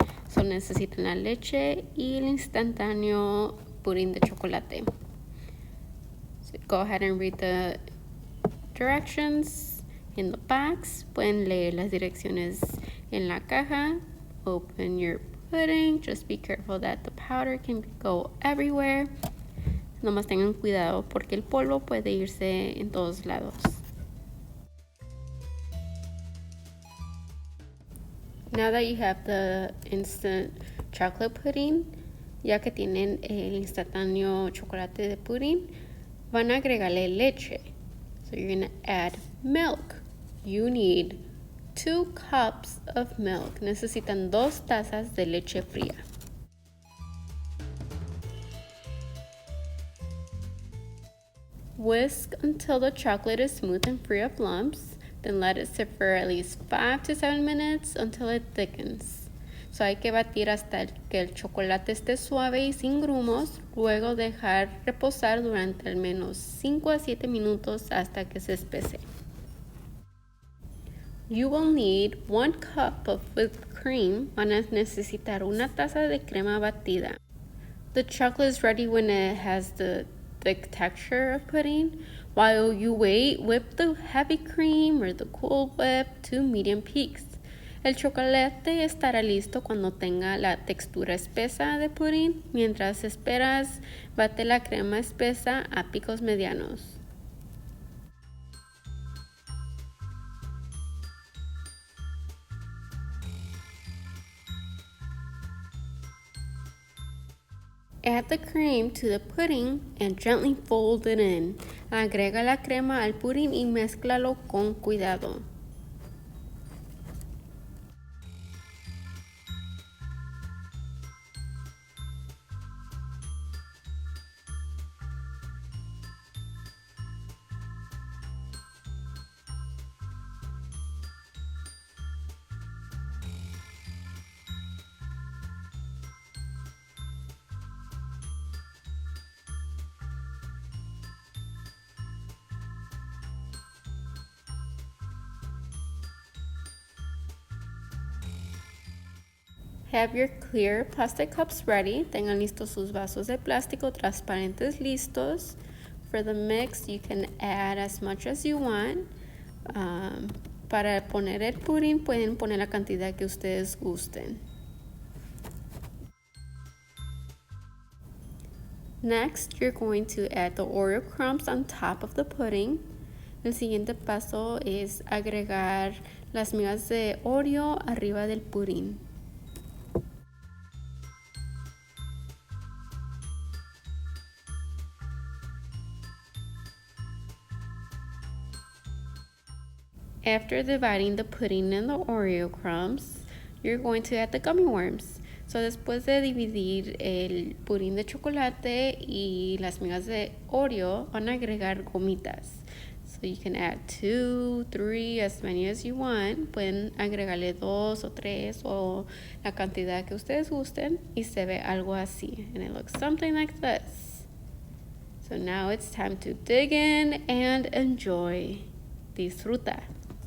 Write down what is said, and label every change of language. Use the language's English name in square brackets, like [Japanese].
[Spanish] So necesitan la leche y el instantáneo pudín de chocolate. [English] So go ahead and read the directions in the box. [Spanish] Pueden leer las direcciones en la caja. [English] Open your pudding. Just be careful that the powder can go everywhere. [Spanish] Nomás tengan cuidado porque el polvo puede irse en todos lados. [English] Now that you have the instant chocolate pudding, [Spanish] ya que tienen el instantáneo chocolate de pudding, van a agregarle leche. [English] So you're going to add milk. You need 2 cups of milk. [Spanish] Necesitan 2 tazas de leche fría. [English] Whisk until the chocolate is smooth and free of lumps. Then let it sit for at least 5 to 7 minutes until it thickens. [Spanish] So hay que batir hasta que el chocolate esté suave y sin grumos, luego dejar reposar durante al menos 5 a 7 minutos hasta que se espese. [English] You will need 1 cup of whipped cream. [Spanish] Van a necesitar una taza de crema batida. [English] The chocolate is ready when it has the thick texture of pudding. While you wait, whip the heavy cream or the Cool Whip to medium peaks. [Spanish] El chocolate estará listo cuando tenga la textura espesa de pudding. Mientras esperas, bate la crema espesa a picos medianos. [English] Add the cream to the pudding and gently fold it in. [Spanish] Agrega la crema al pudding y mézclalo con cuidado. [English] Have your clear plastic cups ready. [Spanish] Tengan listos sus vasos de plástico transparentes listos. [English] For the mix, you can add as much as you want. [Spanish] Para poner el pudding, pueden poner la cantidad que ustedes gusten. [English] Next, you're going to add the Oreo crumbs on top of the pudding. [Spanish] El siguiente paso es agregar las migas de Oreo arriba del pudding. [English] After dividing the pudding and the Oreo crumbs, you're going to add the gummy worms. [Spanish] So después de dividir el pudding de chocolate y las migas de Oreo, van a agregar gomitas. [English] So you can add 2, 3, as many as you want. [Spanish] Pueden agregarle 2 o 3 o la cantidad que ustedes gusten y se ve algo así. [English] And it looks something like this. So now it's time to dig in and enjoy. [Spanish] Disfruta.